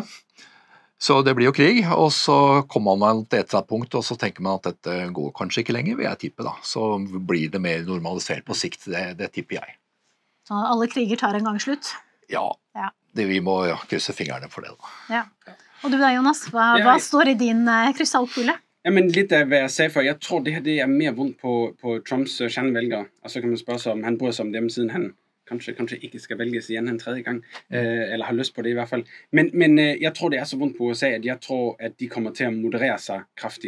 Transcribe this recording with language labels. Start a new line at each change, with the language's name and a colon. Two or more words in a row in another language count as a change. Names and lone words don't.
Norwegian: Så det blir jo krig, og så kommer man til et eller annet punkt, og så tenker man at dette går kanskje ikke lenger, vil jeg tippe da. Så blir det mer normalisert på sikt, det tipper jeg. Så alle kriger tar en gang slutt? Ja, vi må krysse fingrene for det da. Ja. Og du da, Jonas, hva står i din krystallkule?
Danish: Ja, men lidt af, hvad jeg sagde før. Jeg tror, det her det mere vondt på Trumps kernevælgere. Og så kan man spørge sig, om han bryder sig om dem, siden han kanskje ikke skal vælges igen en tredje gang. Eller har lyst på det i hvert fald. Men jeg tror, det er så vondt på USA, at jeg tror, at de kommer til at moderere sig kraftigt.